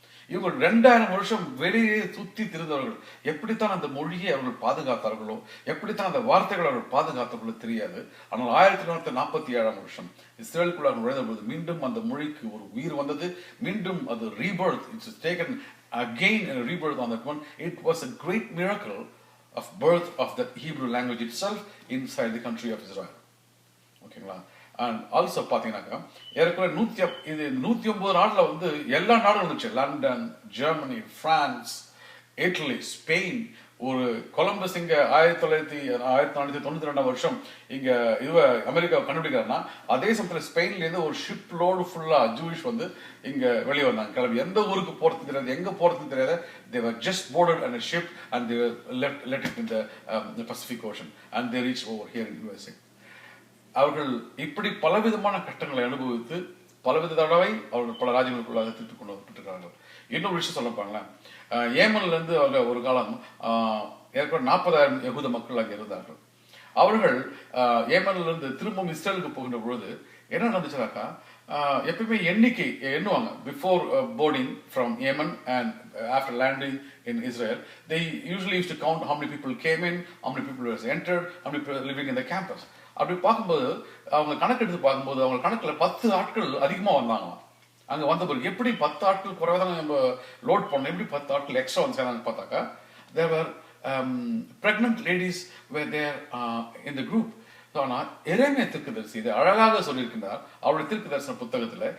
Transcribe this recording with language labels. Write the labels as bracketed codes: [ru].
[ta] இவங்க 2000 வருஷம் வெளியே சுத்தி திரிந்தவர்கள். எப்படித்தான் அந்த மொழியை அவர்கள் பாதுகாத்தார்களோ, எப்படித்தான் அந்த வார்த்தைகள் அவர்கள் பாதுகாத்தார்களோ தெரியாது. ஆனால் 1947 வருஷம் இஸ்ரேலுக்குள்ளாக நுழைந்த பொழுது மீண்டும் அந்த மொழிக்கு ஒரு உயிர் வந்தது. மீண்டும் அது [en] Rebirth. It's taken again rebirth on that one. It was a great miracle of birth of the Hebrew language itself inside the country of Israel. [ta] ஓகேங்களா? [en] and also [ta] பாத்தீங்கன்னாக்கா ஏறக்குறைய 109 நாடுல வந்து எல்லா நாடும் வந்துச்சு. London, Germany, France, idli, Spain. ஒரு Columbus இங்க 1492 வருஷம் இங்க அமெரிக்கா கண்டுபிடிக்கிறாருன்னா அதே சமயத்துல ஸ்பெயின்ல இருந்து ஒரு ஷிப் லோடு ஃபுல்லா ஜூயிஷ் வந்து இங்க வெளியே வந்தாங்க. கிளம்பி எந்த ஊருக்கு போறது தெரியாது, எங்க போறது தெரியாது. [en] they were just boarded on a ship and they were let it in the Pacific Ocean and they reached over here in USA. [ta] அவர்கள் இப்படி பலவிதமான கஷ்டங்களை அனுபவித்து பலவித தடவை அவர்கள் பல ராஜ்யங்களுக்குள்ளாக திருப்பி கொண்டு வரப்பட்டிருக்கிறார்கள். இன்னொரு விஷயம் சொல்லப்பாங்களேன், ஏமன்ல இருந்து அவங்க ஒரு காலம் ஏற்கனவே 40,000 யகூத மக்கள் அங்கே இருந்தார்கள். அவர்கள் ஏமன்ல இருந்து திரும்பவும் இஸ்ரேலுக்கு போகின்ற பொழுது என்ன நடந்துச்சுனாக்கா, எப்பயுமே எண்ணிக்கை எண்ணுவாங்க. [en] Before boarding from Yemen and after landing in Israel they usually used to count how many people came in, how many people were entered, how many people living in the campus. [ta] அப்படி பார்க்கும்போது அவங்க கணக்கெடுத்து பார்க்கும்போது அவங்க கணக்குல 10 ஆட்கள் அதிகமா வந்தாங்களாம். அங்க வந்த பிறகு எப்படி 10 ஆட்கள் குறைவாக நம்ம லோட் பண்ணோம், எப்படி 10 ஆட்கள் எக்ஸ்ட்ரா வந்து சேர்ந்தாங்க பார்த்தாக்கா [en] there were pregnant ladies were there in the group. [ta] ஆனால் எரேமியா தீர்க்கதரிசி இதை அழகாக சொல்லியிருக்கின்றார் அவருடைய தீர்க்க தரிசன புத்தகத்துல.